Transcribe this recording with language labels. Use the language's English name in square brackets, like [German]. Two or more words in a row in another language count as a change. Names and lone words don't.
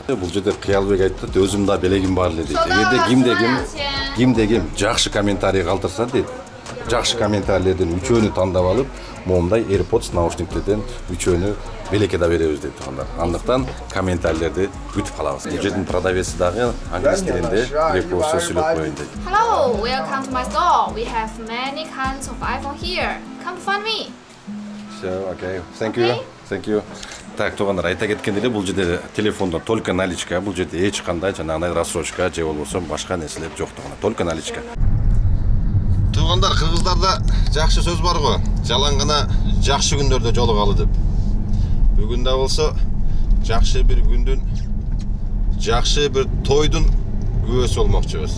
[Kyrgyz] Бул жерде Кыялбек айтты, өзүм да белегим бар эле дейт. Эгерде кимде ким жакшы комментарий калтырса дейт, жакшы комментарийлерден үчөөнү тандап алып, момундай AirPods наушниктерден үчөөнү белекеде беребиз дейт туугандар. Андыктан комментарийлерди күтүп калабыз. Бул жердин продавеси дагы англис тилинде бир сөз сүйлөп коеюн дейт. [English] Hello, welcome to my store. We have many kinds of iPhone here. Come to find me. So, okay. Thank you. [Kyrgyz] Так, туугандар, айта кеткендей, бул жерде телефондор [Russian] только наличка, [Kyrgyz] бул жерде эч кандай жанагындай рассрочка же болбосо башка нерселер жок туугандар, [Russian] только наличка. [Kyrgyz] Туугандар, кыргыздарда жакшы сөз бар го, жалаң гана жакшы күндөрдө жолугалы деп. Бүгүн да болсо жакшы бир күндүн, жакшы бир тойдун күбөсү болмокчубуз.